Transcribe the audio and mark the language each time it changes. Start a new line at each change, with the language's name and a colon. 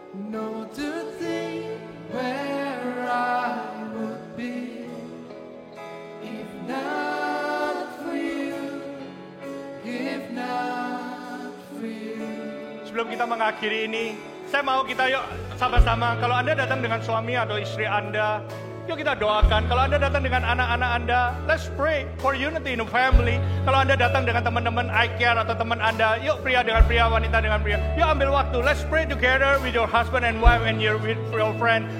English: No to think where I would be if not for you, if not for you.
Indonesian: Sebelum kita mengakhiri ini, saya mau kita yuk sama-sama, kalau Anda datang dengan suami atau istri Anda, yuk kita doakan. Kalau Anda datang dengan anak-anak Anda,
English: let's pray for unity in the family.
Indonesian: Kalau Anda datang dengan teman-teman iCare atau teman Anda, yuk pria dengan pria, wanita dengan pria. Yuk ambil waktu,
English: let's pray together with your husband and wife and with your friend.